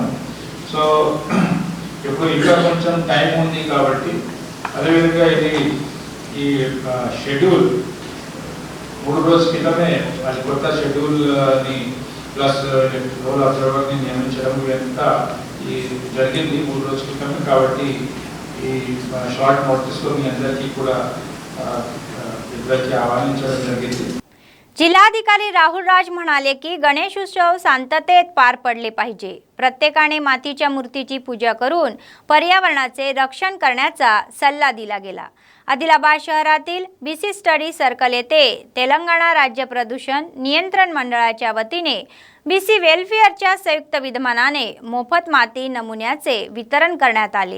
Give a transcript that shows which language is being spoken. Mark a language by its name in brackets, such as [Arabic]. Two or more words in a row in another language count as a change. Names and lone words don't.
[Telugu] సో ఇప్పుడు ఇంకా కొంచెం టైం ఉంది కాబట్టి అదేవిధంగా ఇది ఈ షెడ్యూల్ 3 రోజుల క్రితమే అది కొత్త షెడ్యూల్ని [English] plus roll observer [Telugu] నియమించడం ఇదంతా ఈ జరిగింది 3 రోజుల క్రితమే. కాబట్టి ఈ [English] short notice [Telugu] మీ అందరికీ కూడా ఇద్దరికి ఆహ్వానించడం జరిగింది. [Marathi] जिल्हाधिकारी राहुल राज म्हणाले की गणेश उत्सव शांततेत पार पडले पाहिजे. प्रत्येकाने मातीच्या मूर्तीची पूजा करून पर्यावरणाचे रक्षण करण्याचा सल्ला दिला गेला. आदिलाबाद शहरातील BC स्टडी सर्कल येथे तेलंगणा राज्य प्रदूषण नियंत्रण मंडळाच्या वतीने BC वेलफेअरच्या संयुक्त विद्यमानाने मोफत माती नमुन्याचे वितरण करण्यात आले.